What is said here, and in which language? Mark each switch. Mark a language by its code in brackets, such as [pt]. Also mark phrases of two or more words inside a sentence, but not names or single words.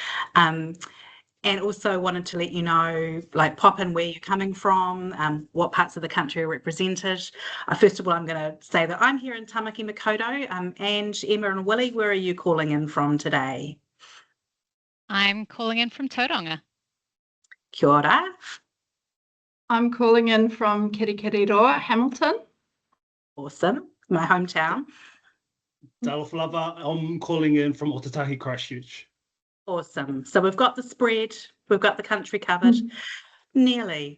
[en] And also wanted to let you know, pop in where you're coming from, what parts of the country are represented. First of all, I'm going to say that I'm here in Tamaki Makaurau. Ange, Emma and Willie, where are you calling in from today? I'm calling in from Tauranga. [mi] Kia ora. [en] I'm calling in from Kirikiriroa, Hamilton. Awesome, my hometown. Dalaflava, I'm calling in from Otatahi, Christchurch. Awesome. So we've got the spread, we've got the country covered, nearly.